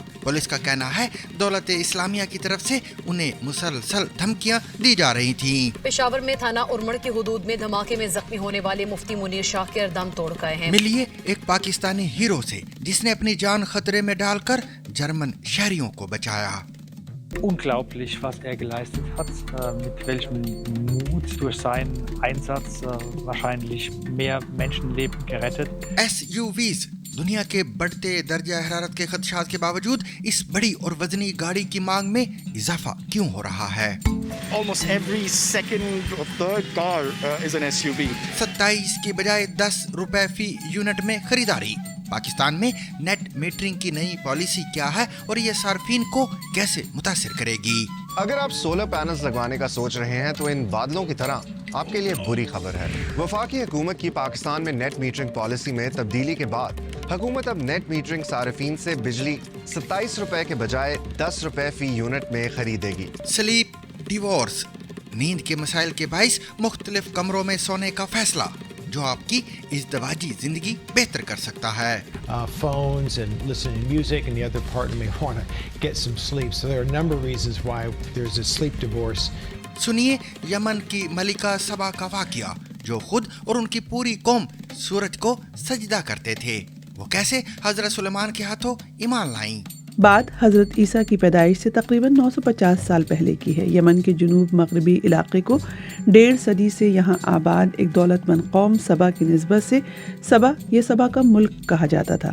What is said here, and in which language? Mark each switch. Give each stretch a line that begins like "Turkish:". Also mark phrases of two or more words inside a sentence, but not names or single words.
Urdu: پولیس کا کہنا ہے دولت اسلامیہ کی طرف سے انہیں مسلسل دھمکیاں دی جا رہی تھیں. پشاور میں تھانہ ارمڑ کی حدود میں دھماکے میں زخمی ہونے والے مفتی منیر شاکر دم توڑ گئے ہیں. ملیے ایک پاکستانی ہیرو سے جس نے اپنی جان خطرے میں ڈال کر جرمن شہریوں کو بچایا.
German: Unglaublich, was er geleistet hat, mit welchem Mut durch seinen Einsatz wahrscheinlich mehr Menschenleben gerettet.
Urdu: SUVs دنیا کے بڑھتے درجہ حرارت کے خدشات کے باوجود اس بڑی اور وزنی گاڑی کی مانگ میں اضافہ کیوں ہو رہا ہے?
English: Almost every second or third car is an SUV.
Urdu: 27 کی بجائے 10 روپے فی یونٹ میں خریداری. پاکستان میں
English: net metering
Urdu: کی نئی پالیسی کیا ہے اور یہ صارفین کو کیسے متاثر کرے گی? اگر آپ
English: solar panels
Urdu: لگوانے کا سوچ رہے ہیں تو ان بادلوں کی طرح آپ کے لیے بری خبر ہے. وفاقی حکومت کی پاکستان میں
English: net metering
Urdu: پالیسی میں تبدیلی کے بعد حکومت اب
English: net metering
Urdu: صارفین سے بجلی 27 روپے کے بجائے 10 روپے فی یونٹ میں خریدے گی.
English: sleep divorce,
Urdu: نیند کے مسائل کے باعث مختلف کمروں میں سونے کا فیصلہ جو آپ کی ازدواجی زندگی بہتر کر سکتا ہے.
English: Phones and listening to music, and the other partner may want to get some sleep. So there are a number of reasons why there's a sleep divorce.
Urdu: سنیے یمن کی ملکہ سبا کا واقعہ جو خود اور ان کی پوری قوم سورج کو سجدہ کرتے تھے. وہ کیسے حضرت سلیمان کے ہاتھوں ایمان لائیں. بات حضرت عیسیٰ کی پیدائش سے تقریباً 950 سال پہلے کی ہے. یمن کے جنوب مغربی علاقے کو 1.5 صدی سے یہاں آباد ایک دولت مند قوم سبا کی نسبت سے یہ سبا کا ملک کہا جاتا تھا.